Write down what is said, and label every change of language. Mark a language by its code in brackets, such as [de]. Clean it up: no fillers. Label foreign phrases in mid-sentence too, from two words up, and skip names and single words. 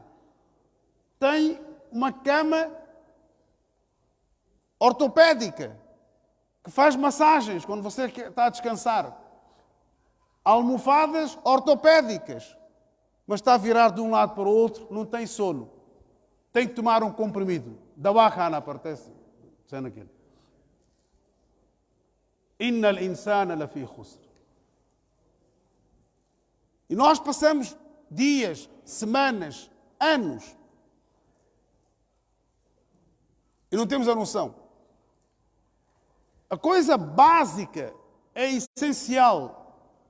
[pt] Tem uma cama ortopédica que faz massagens quando você está a descansar. almofadas ortopédicas, mas está a virar de um lado para o outro, não tem sono. Tem que tomar um comprimido. Dawahana partece. [ar] إن الإنسان لفي خسر. [pt] E nós passamos dias, semanas, anos e não temos a noção. A coisa básica é essencial.